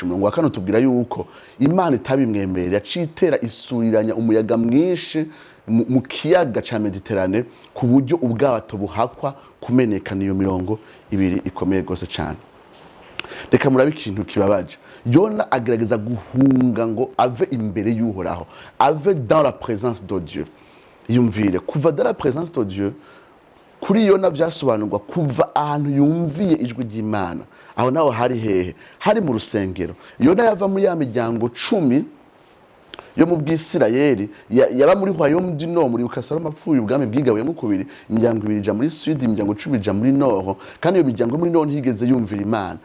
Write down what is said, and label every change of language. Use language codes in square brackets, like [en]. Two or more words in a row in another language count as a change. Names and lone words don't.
[rn] Umurongo wa 4 tubwira yuko Imana itabimwemerera, yacitera isuriranya umuyaga mwinshi mu kiyaga ca Mediterane ku buryo ubwato buhakwa kumenekana. Iyo mirongo ibiri ikomeye gose cyane. Reka murabe ikintu kibabaje. Yona agerageza guhunga ngo ave imbere y'Uhoraho, ave [fr] dans la présence de Dieu. [rn] Yumvire kuva [fr] dans la présence de Dieu [rn] kuri Yona vyasobanurwa kuva ahantu yumviye ijwi ry'Imana. Aho naho hari hehe? Hari mu rusengero. Yona yava muri ya miryango 10 yo mu bw'Isirayeli yaba muri [fr] Royaume du Nord, [rn] muri Bukasara mapfuye ubwami bwigabuyemo kubiri, imiryango 2 ija muri Sud, imiryango 10 ija muri Nord, kandi iyo miryango muri Nord ntigeze yumvira Imana.